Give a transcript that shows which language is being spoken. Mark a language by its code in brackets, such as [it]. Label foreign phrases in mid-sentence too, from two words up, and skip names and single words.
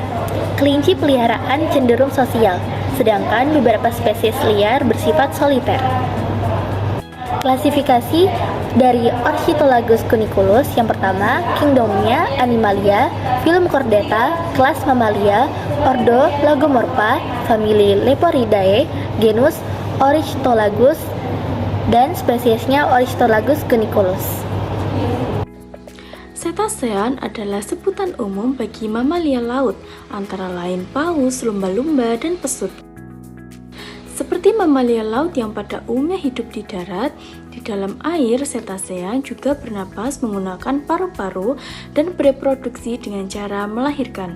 [id] Kelinci peliharaan cenderung sosial, sedangkan beberapa spesies liar bersifat soliter. Klasifikasi dari Ornithologus cuniculus: yang pertama, kingdomnya Animalia, phylum Chordata, kelas Mamalia, ordo Lagomorpha, famili Leporidae, genus Ornithologus, dan spesiesnya Ornithologus cuniculus. Cetacean adalah sebutan umum bagi mamalia laut, antara lain paus, lumba-lumba, dan pesut. Seperti mamalia laut yang pada umumnya hidup di darat, di dalam air, cetacean juga bernapas menggunakan paru-paru dan bereproduksi dengan cara melahirkan.